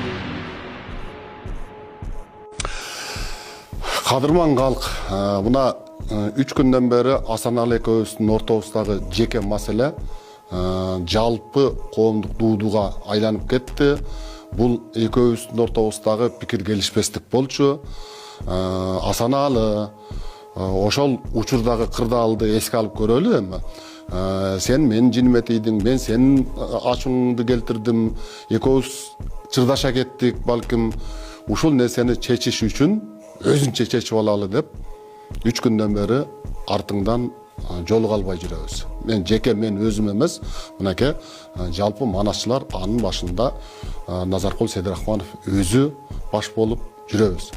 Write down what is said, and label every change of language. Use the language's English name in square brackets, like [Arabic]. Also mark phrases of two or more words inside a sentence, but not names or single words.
[Kyrgyz] Кадырман калк, мына 3 күндөн бери Асаналы экөөбүздүн ортобуздагы жеке маселе жалпы коомдук дуудууга айланып кетти. Бул экөөбүздүн ортобуздагы пикир келишпестик болчу. Асаналы ошол учурдагы кырдаалды эске алып көрөлү эми. Сен мен жиниме тийдиң, мен сенин ачууңду келтирдим. Экөөбүз чырдаша кеттик, балким ушул нерсени чечиш үчүн өзүнчө чечип алалы деп 3 күндөн бери артыңдан жолуга албай жүрөбүз. Мен өзүм эмес, мынакей жалпы манасчылар анын башында Назаркул Сейдирахманов өзү баш болуп жүрөбүз.